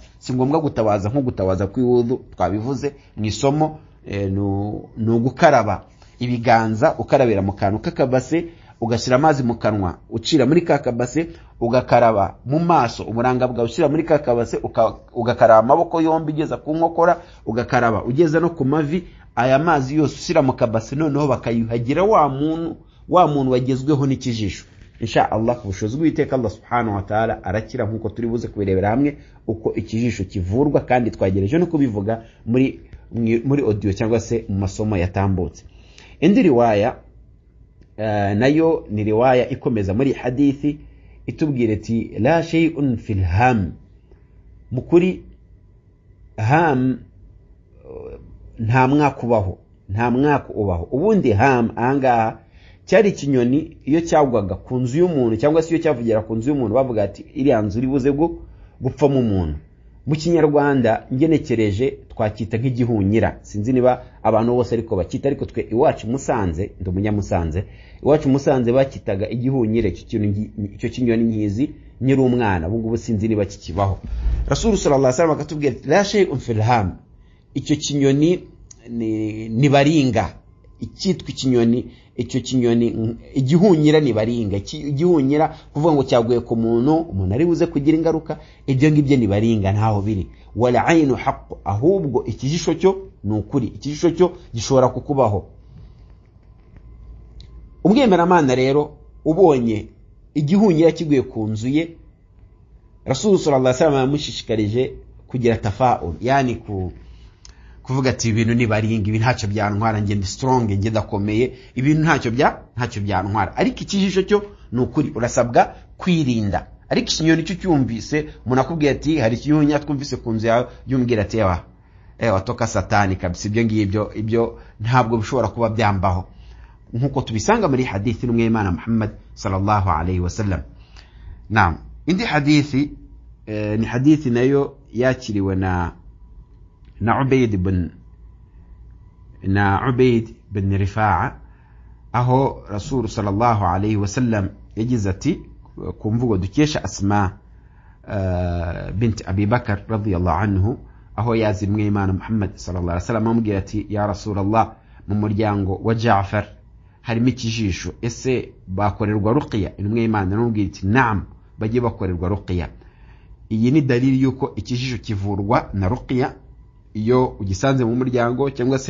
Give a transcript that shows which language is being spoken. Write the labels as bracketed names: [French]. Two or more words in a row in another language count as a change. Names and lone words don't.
[Kinyarwanda] Si ngombwa gutawaza nko gutawaza kw'iwudu, twabivuze mu isomo, no gukaraba ibiganza, ukarabira mu kantu k'akabase, ugashyira amazi mu kanwa, ucira muri kakabase, ugakaraba mu maso, umuranga bwawe ushyira muri kakabase, ugakaraba amaboko yombi ugeza ku nkokora, ugakaraba ugeza no ku mavi. Aya mazi yose ushyira mu kabase, noneho bakayuhagira wa muntu wagezweho n'ikijisho. [Arabic] إن شاء الله [Kinyarwanda] ku bushobozi bw'Uwiteka [Arabic] الله سبحانه وتعالى [Kinyarwanda] arakira, nkuko turi buze kubirebera hamwe uko ikijisho kivurwa, kandi twagereje no kubivuga muri audio cyangwa se mu masomo yatambutse. Indi riwaya nayo ni riwaya ikomeza muri hadithi itubwira ati [Arabic] لا شيء في الهام, [Kinyarwanda] mukuri ham nta mwaka ubaho, nta mwaka ubaho. Ubundi ham ahangaha cyari ikinyoni iyo cyagwaga ku nzu y'umuntu cyangwa se iyo cyavugira ku nzu y'umuntu bavuga ati iriya nzu iribuze gupfamo umuntu. Mu Kinyarwanda ngenekereje twakita nk'igihunyira, sinzi niba abantu bose ariko bakita, ariko twe iwacu Musanze, ndi umunyamusanze, iwacu Musanze bakitaga igihunyire. Icyo kinyoni nkizi nyiri umwana, ubu ngubu sinzi niba kikibaho. Rasul [Arabic] صلى الله عليه وسلم [Kinyarwanda] akatubwira [Arabic] لا شيء في الهام, [Kinyarwanda] icyo kinyoni ni baringa. Icyitwa ikinyoni, icyo kinyoni igihunyira ni baringa. Igihunyira kuvuga ngo cyaguye ku umuntu ari buze kugira ingaruka, ibyo ngibyo ni baringa, ntaho biri. [Arabic] والعين حق, [Kinyarwanda] ahubwo ikijisho cyo ni ukuri, ikijisho cyo gishobora kukubaho. Umwemeramana rero ubonye igihunyira kiguye ku nzu ye, Rasul [Arabic] صلى الله عليه وسلم [Kinyarwanda] yamushishikarije kugira tafaul, yani kuvuga ati ibintu ni baringa, ibi ntacyo byantwara, nge ndi strong, nge ndakomeye, ibintu ntacyo byantwara. Ariko ikijisho cyo ni ukuri, urasabwa kwirinda. Ariko ikinyoni cyo cyumvise umuntu akubwira ati hari ikinyoni twumvise ku nzu yawe, yumvira ati [Swahili] watoka satani kabisa, [Kinyarwanda] ibyo ntabwo bishobora kuba byambaho, nkuko tubisanga muri hadithi n'umwimana Muhammad [Arabic] صلى الله عليه وسلم. [Kinyarwanda] Naam, indi hadithi ni hadithi nayo yakiriwe na Ubayd bin Rifa'a, aho Rasul [Arabic] صلى الله عليه وسلم [Kinyarwanda] yagize ati ku mvugo dukesha Asma bint Abi Bakar [Arabic] رضي الله عنه, [Kinyarwanda] aho yazimwe Imana Muhammad [Arabic] صلى الله عليه وسلم [Kinyarwanda] amubwira ati [Arabic] يا رسول الله, [Kinyarwanda] mu muryango wa Ja'far harimo ikijisho, ese bakorerwa ruqya? Intumwa y'Imana n'ubwira iti naam, bagiye bakorerwa ruqya. Iyi ni dalili yuko ikijisho kivurwa na ruqya iyo ugisanze mu muryango cyangwa se